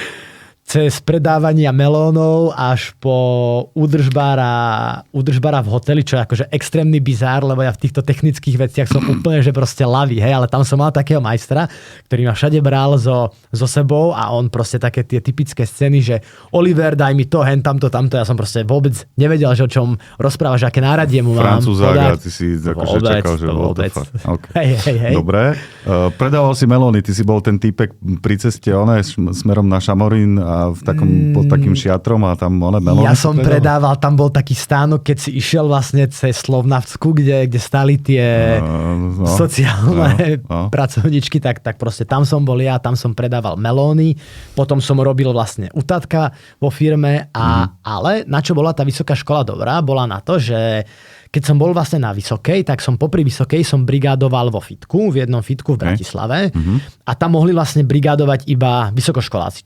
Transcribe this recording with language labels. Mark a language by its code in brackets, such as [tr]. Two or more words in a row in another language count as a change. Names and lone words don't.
[sk] Cez predávania melónov až po údržbára v hoteli, čo je akože extrémny bizár, lebo ja v týchto technických veciach som úplne, že proste lavý, hej, ale tam som mal takého majstra, ktorý ma všade bral so sebou a on proste také tie typické scény, že Oliver, daj mi to, hen tamto, ja som proste vôbec nevedel, že o čom rozprávaš, aké náradie mu mám Francúzák, a ty si akože čakal, že [en] what the fuck. [sk] Okay. Hej. Dobre. Predával si melóny, ty si bol ten týpek pri ceste, smerom na Šamorín a pod takým šiatrom a tam melóny. Ja som predával, tam bol taký stánok, keď si išiel vlastne cez Slovnavsku, kde stáli tie sociálne pracovničky, tak proste tam som bol ja, tam som predával melóny, potom som robil vlastne u tatka vo firme, ale na čo bola tá vysoká škola dobrá, bola na to, že keď som bol vlastne na Vysokej, tak som popri Vysokej som brigádoval vo fitku, v jednom fitku v Bratislave a tam mohli vlastne brigádovať iba vysokoškoláci.